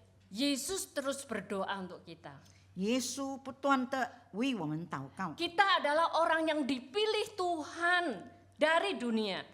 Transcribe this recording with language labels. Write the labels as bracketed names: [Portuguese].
[Indonesian] Yesus terus berdoa untuk kita. [Chinese] 耶稣不断的为我们祷告。 [Indonesian] Kita adalah orang yang dipilih Tuhan dari dunia.